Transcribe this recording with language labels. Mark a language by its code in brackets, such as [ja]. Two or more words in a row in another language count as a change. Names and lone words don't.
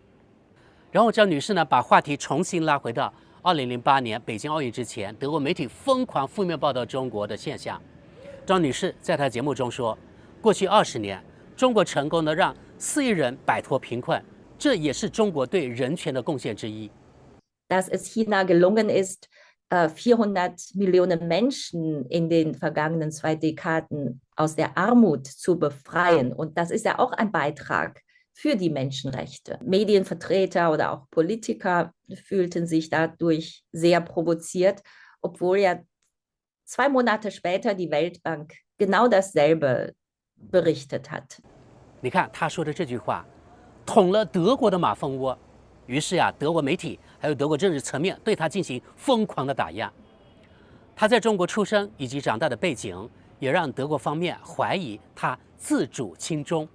[zh] 然後張女士呢，把話題重新拉回到2008年北京奧運之前，德國媒體瘋狂負面報道中國的現象。張女士在她節目中說，過去20年，中國成功地讓4億人擺脫貧困，這也是中國對人權的貢獻之一。 [de] Dass es China gelungen ist, 400 Millionen Menschen in den vergangenen 2 Dekaden aus der Armut zu befreien. Und das ist ja auch ein Beitrag für die Menschenrechte. Medienvertreter oder auch Politiker fühlten sich dadurch sehr provoziert, obwohl ja 2 Monate später die Weltbank genau dasselbe berichtet hat. [zh] 你看他說的這句話，捅了德國的馬蜂窩。於是德國媒體還有德國政治層面對他進行瘋狂的打壓。他在中國出生以及長大的背景，也讓德國方面懷疑他自主親中。